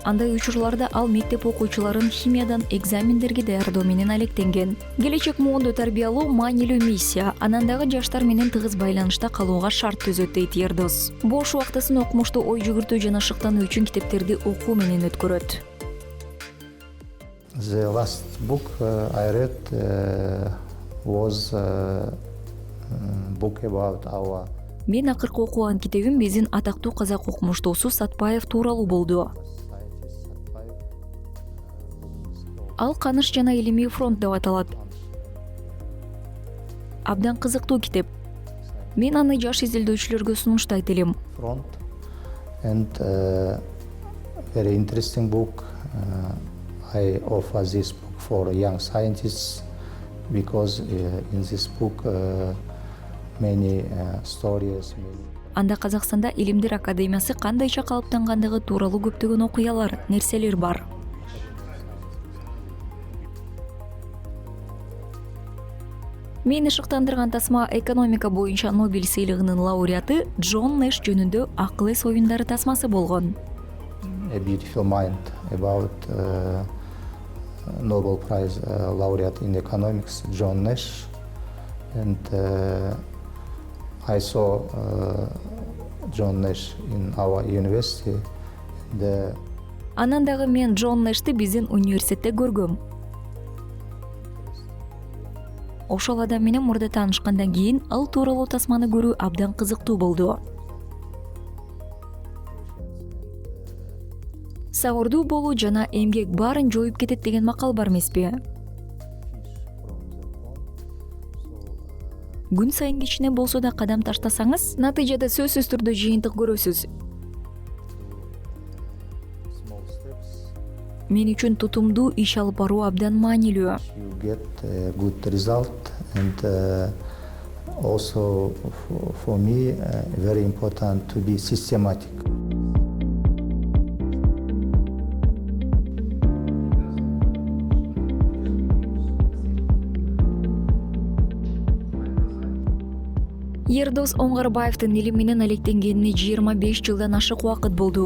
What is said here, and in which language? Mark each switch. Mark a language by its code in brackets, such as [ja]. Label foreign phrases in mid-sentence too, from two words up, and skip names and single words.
[ky] Андай учурларда ал мектеп окуучуларын химиядан экзамендерге даярдоо менен алектенген. Келечек муунду тарбиялоо маанилүү миссия. Анан дагы жаштар менен тыгыз байланышта калууга шарт түзөт дейт Ердос. Бош убактысын окумушту ой жүгүртүү жана шыктануу үчүн китептерди окуу менен өткөрөт. [en] The last book I read was book about our [ky] Мен акыркы окуган китебим биздин атактуу казак окумуштуусу Сатпаев тууралуу болду. [en] scientist Satpaev. [ky] Ал Каныш жана илимий фронт деп аталат. Абдан кызыктуу китеп. Мен аны жаш изилдөөчүлөргө сунуштайт элем. [en] Front and very interesting book. I offer this book for young scientists because in this book many stories. [ky] Анда Казакстанда Илимдер академиясы кандайча калыптангандыгы тууралуу көптөгөн окуялар, нерселер бар. Мени шыктандырган тасма экономика боюнча Нобель сыйлыгынын лауреаты Джон Нэш жөнүндө акыл эс оюндары тасмасы болгон. [en] a beautiful mind about Nobel Prize laureate in economics, John Nash. And I saw John Nash in our university. [ky] Анан дагы мен Джон Нэшти биздин университетте көргөм. Ошол адам менен мурда таанышкандан кийин ал тууралуу тасманы көрүү абдан кызыктуу болду. Сабырдуу болуу жана эмгек баарын жоюп кетет деген макал бар эмеспи? Күн сайын кичине болсо да кадам таштасаңыз, натыйжада сөзсүз түрдө жыйынтык көрөсүз. Мен үчүн тутумдуу иш алып баруу абдан маанилүү. [en] You get a good result, and also for me very important to be systematic. [ky] Ердос Оңгарбаевдин илим менен алектенгенине 25 жылдан ашык убакыт болду.